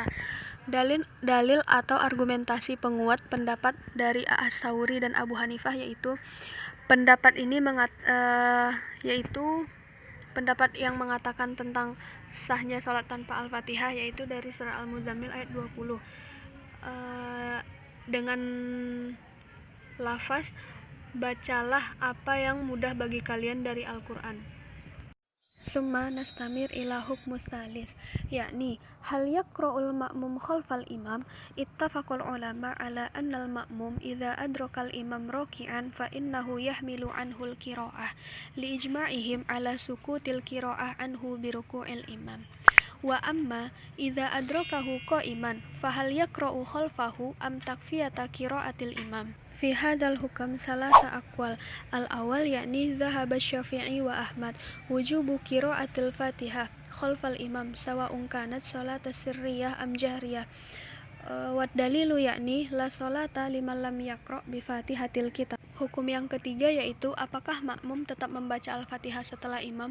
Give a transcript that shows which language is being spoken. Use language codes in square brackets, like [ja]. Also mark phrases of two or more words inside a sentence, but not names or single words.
[id] Dalil atau argumentasi penguat pendapat dari As-Sauri dan Abu Hanifah yaitu pendapat ini yaitu pendapat yang mengatakan tentang sahnya sholat tanpa Al-Fatihah, yaitu dari surah Al-Muzammil ayat 20 dengan lafaz bacalah apa yang mudah bagi kalian dari Al-Quran. [ar] ثم نستمر إلى الحكم الثالث، يعني هل يقرأ المأموم خلف الإمام. اتفق العلماء على أن المأموم إذا أدرك الإمام راكعا فإنه يحمل عنه القراءة لإجماعهم على سقوط القراءة عنه بركوع الإمام. وأما إذا أدركه قائما فهل يقرأ خلفه أم تكفيه قراءة الإمام. في هذا الحكم ثلاثة أقوال. الأول يعني ذهب الشافعي وأحمد وجوب قراءة الفاتحة خلف الإمام سواء كانت الصلاة سرية أم جهرية. ودليل يعني لا صلاة لمن لم يقرأ بفاتحة الكتاب. [id] Hukum yang ketiga yaitu apakah makmum tetap membaca Al-Fatihah setelah imam.